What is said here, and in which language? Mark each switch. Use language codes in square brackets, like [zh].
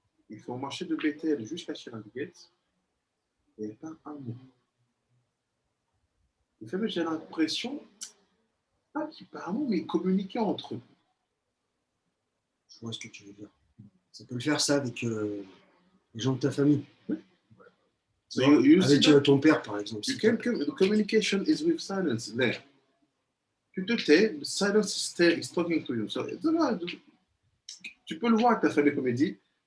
[fr] Il faut marcher de Bethel jusqu'à chez Rav Getz. Il n'y avait pas un mot. Il fait, mais j'ai l'impression, pas qu'ils parlent, mais ils communiquaient entre eux. Je vois ce que tu veux dire. Ça peut le faire ça avec les gens de ta famille. Oui. So avec ton père, par exemple. [en] The communication is with silence there. [fr] Tu te tais, [en] the silence is talking to you. [fr] So, tu peux le voir avec ta famille, comme il dit.